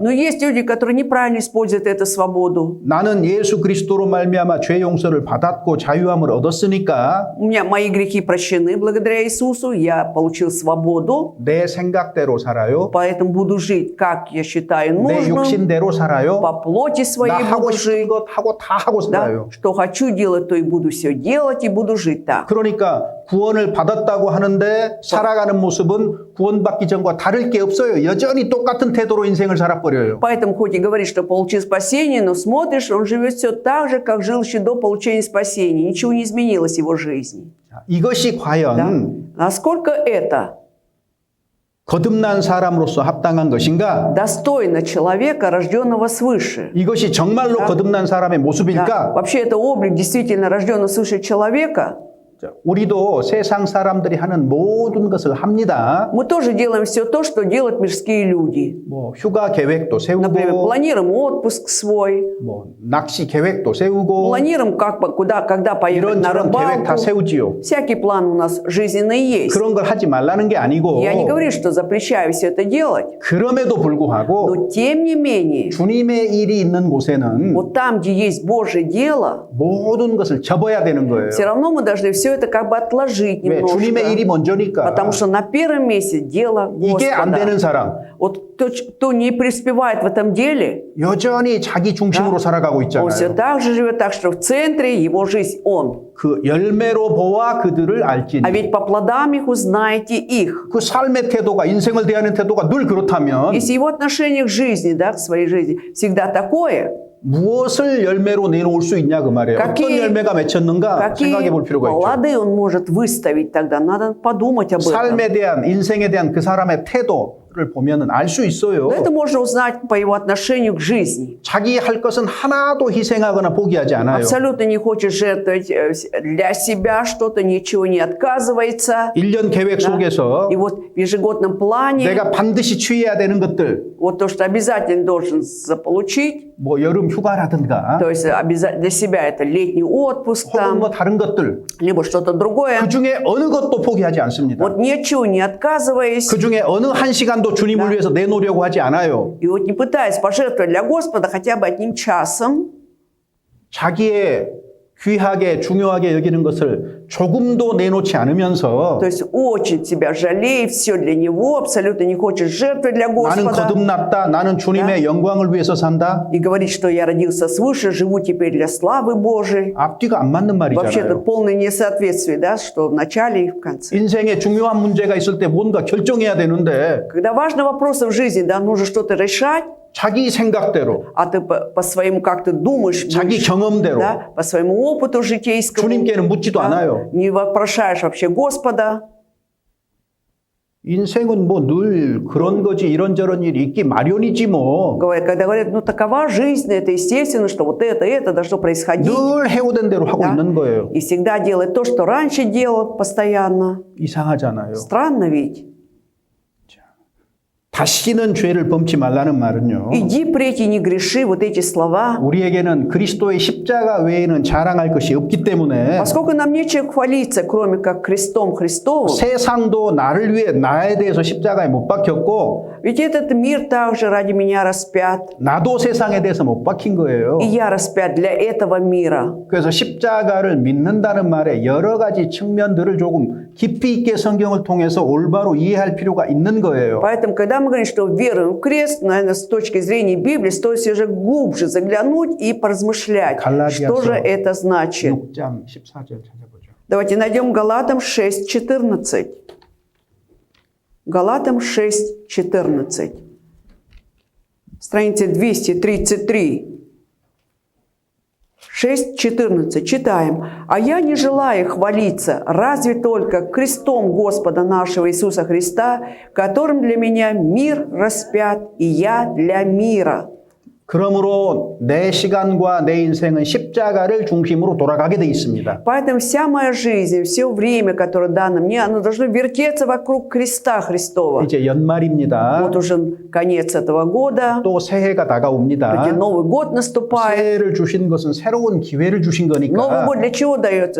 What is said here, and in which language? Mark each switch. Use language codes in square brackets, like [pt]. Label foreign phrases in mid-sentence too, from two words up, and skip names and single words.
[ru] Но есть люди, которые неправильно используют эту свободу. [ko] 나는 예수 그리스도로 말미암아 죄 용서를 받았고 자유함을 얻었으니까 [ru] У меня мои грехи прощены благодаря Иисусу, я получил свободу, [ko] 내 생각대로 살아요. [ru] поэтому буду жить, как я считаю [ko] 내 [ru] нужным, [ko] 육신대로 살아요. [ru] по плоти [ko] 나 [ru] своей [ko] 하고 [ru] буду [ko] 싶은 [ru] жить. [ko] 것 하고 다 하고 [ru] Да? [ko] 살아요. [ru] Что хочу делать, то и буду все делать, и буду жить так. [ko] 그러니까 구원을 받았다고 하는데 살아가는 모습은 구원받기 전과 다를 게 없어요. 여전히 똑같은 태도로 인생을 살아버려요. [ru] Поэтому хоть и говорит, что получил спасение, но смотришь, он живет все так же, как жил еще до получения спасения. Ничего не изменилось в его жизни. [ko] 이것이 [ru] Да? [ko] 과연 [ru] Насколько это [ko] 거듭난 사람으로서 합당한 것인가? [ru] достойно человека, рожденного свыше? [ko] 이것이 정말로 거듭난 사람의 [ru] Да? [ko] 모습일까? [ru] Вообще это облик действительно рожденного свыше человека? [ko] 자, 우리도 세상 사람들이 하는 모든 것을 합니다. [ru] Мы тоже делаем все то, что делают мирские люди. [ko] 뭐 휴가 계획도 [ru] Например, [ko] 세우고, [ru] планируем отпуск свой, [ko] 뭐 낚시 계획도 세우고, [ru] планируем, когда поехать на [ko] 이런저런 계획 다 [ru] рыбалку. [ko] 세우지요. [ru] Всякий план у нас жизненный есть. [ko] 그런 걸 하지 말라는 게 아니고, [ru] Я не говорю, что запрещаю все это делать. [ko] 그럼에도 불구하고 [ru] Но тем не менее, [ko] 주님의 일이 있는 곳에는 [ru] вот там, где есть Божье дело, [ko] 모든 것을 접어야 되는 거예요. [ru] все равно мы должны все это как бы отложить [ko] 왜? 주님의 일이 [ru] немножко. [ko] 먼저니까. [ru] Потому что на первом месте дело [ko] 이게 안 되는 [ru] Господа. [ko] 사람, [ru] Вот кто не преуспевает в этом деле, [ko] 여전히 자기 중심으로 살아가고 [ru] он все [ko] 있잖아요. [ru] так же живет так, что в центре его жизнь он. [ko] 그 열매로 보아 그들을 알지니. [ru] А ведь по плодам их узнаете их. [ko] 그 삶의 태도가 인생을 대하는 태도가 늘 그렇다면 [ru] Если его отношение к жизни, да, к своей жизни, всегда такое, [ko] 무엇을 열매로 내놓을 수 있냐 그 말이에요. 어떤 [ru] какие, [ko] 열매가 맺혔는가 생각해 볼 [ru] какие [ko] 필요가 있죠. [ru] плоды он может выставить тогда? Надо подумать об этом. [ko] 삶에 대한 인생에 대한 그 사람의 태도를 보면은 알 수 있어요. [ru] Но это можно узнать по его отношению к жизни. [ko] 자기 할 것은 하나도 희생하거나 포기하지 않아요. [ru] Абсолютно не хочет жертвовать для себя что-то, ничего не отказывается. [ko] 1년 계획 속에서 [ru] И вот в ежегодном плане, [ko] 내가 반드시 취해야 되는 것들, [ru] вот то, что обязательно должен заполучить, [ko] 뭐 여름 휴가라든가 [ru] то есть для себя это летний отпуск [ko] 혹은 뭐 [ru] там, [ko] 다른 것들 [ru] либо что-то другое. [ko] 그 중에 어느 것도 포기하지 않습니다. [ru] Вот ничего не отказываясь, [ko] 그 중에 어느 한 시간도 주님을 위해서 내놓으려고 하지 않아요. [ru] и вот не пытаясь пожертвовать для Господа хотя бы одним часом, [ko] 자기의 귀하게 중요하게 여기는 것을 조금도 내놓지 않으면서 [ru] то есть очень тебя жалеет, все для Него, абсолютно не хочет жертвовать для [ko] 나는 [ru] Господа. [ko] 거듭났다. 나는 주님의 영광을 위해서 산다. [ru] И говорит, что я родился свыше, живу теперь для славы Божией. [ko] 앞뒤가 안 맞는 [ru] Вообще это [ko] 말이잖아요. [ru] полное несоответствие, да, что в начале и в конце. [ko] 인생에 중요한 문제가 있을 때 뭔가 결정해야 되는데 [ru] Когда важны вопросы в жизни, да, нужно что-то решать, [ko] 자기 생각대로, [ru] а ты по своему, как ты думаешь, [ko] 자기 경험대로 [ru] да, по своему опыту житейскому, [ko] 주님께는 묻지도 [ru] да, [ko] 않아요. [ru] не вопрошаешь вообще Господа. [ko] 인생은 뭐 늘 그런 거지 이런저런 일이 있기 마련이지 뭐. [ru] Когда говорят, ну такова жизнь, это естественно, что вот это должно происходить. [ko] 늘 해오던 대로 하고 [ru] Да? [ko] 있는 거예요. [ru] И всегда делать то, что раньше делал постоянно. [ko] 이상하잖아요. [ru] Странно ведь. [ko] 다시는 죄를 범치 말라는 말은요. [ru] Иди впредь и не греши, вот эти слова. [ko] 우리에게는 그리스도의 십자가 외에는 자랑할 것이 없기 때문에 [ru] Поскольку нам нечем хвалиться, кроме как крестом Христовым, [ko] 세상도 나를 위해 나에 대해서 십자가에 못 박혔고 [ru] ведь этот мир также ради меня распят, [ko] 나도 세상에 대해서 못 박힌 거예요. [ru] и я распят для этого мира. [ko] 그래서 십자가를 믿는다는 말에 여러 가지 측면들을 조금 깊이 있게 성경을 통해서 올바로 이해할 필요가 있는 거예요. [ru] Поэтому, когда мы говорим, что веруем в крест, наверное, с точки зрения Библии, стоит все же глубже заглянуть и поразмышлять, что же это значит. [ko] 6장 14절 찾아보죠. [ru] Давайте найдем Галатам 6:14. Галатам 6:14. Страница 233. 6:14. Читаем. «А я не желаю хвалиться, разве только крестом Господа нашего Иисуса Христа, которым для меня мир распят, и я для мира». [ko] 그러므로 내 시간과 내 인생은 십자가를 중심으로 돌아가게 돼 있습니다. [ru] Поэтому вся моя жизнь, все время, которое дано мне, оно должно вертеться вокруг креста Христова. [ko] 이제 연말입니다. [ru] Вот уже конец этого года, [ko] 또 새해가 다가옵니다. [ru] где Новый год наступает. [ko] 새해를 주신 것은 새로운 기회를 주신 [ru] Новый [ko] 거니까 [ru] год для чего дается?